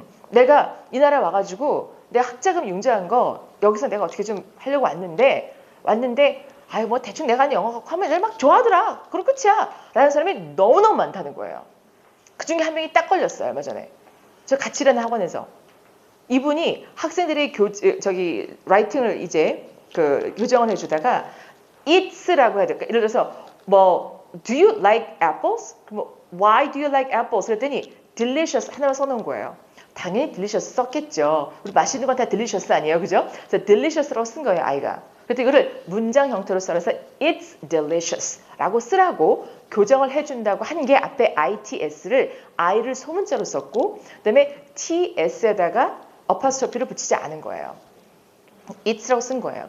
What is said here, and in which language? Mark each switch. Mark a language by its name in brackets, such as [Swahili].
[Korean] 내가 이 나라 와가지고 내가 학자금 융자한 거 여기서 내가 어떻게 좀 하려고 왔는데 아유 대충 내가 하는 영어 갖고 하면 애들 막 좋아하더라. 그럼 끝이야. 라는 사람이 너무너무 많다는 거예요. 그중에 한 명이 딱 걸렸어요. 얼마 전에. 저 같이 일하는 학원에서. 이분이 학생들의 라이팅을 이제 교정을 해주다가 it's라고 해야 될까? [English] 예를 들어서 do you like apples? why do you like apples? [Korean] 그랬더니 delicious 하나만 써놓은 거예요. 당연히 delicious 썼겠죠. 우리 맛있는 건 다 delicious 아니에요, 그죠? 그래서 delicious라고 쓴 거예요, 아이가. 그래서 이거를 문장 형태로 써서 [English] it's delicious [Korean] 라고 쓰라고 교정을 해준다고 한 게 앞에 its를 i를 소문자로 썼고 그다음에 ts에다가 어파스트로피를 붙이지 않은 거예요. it's라고 쓴 거예요.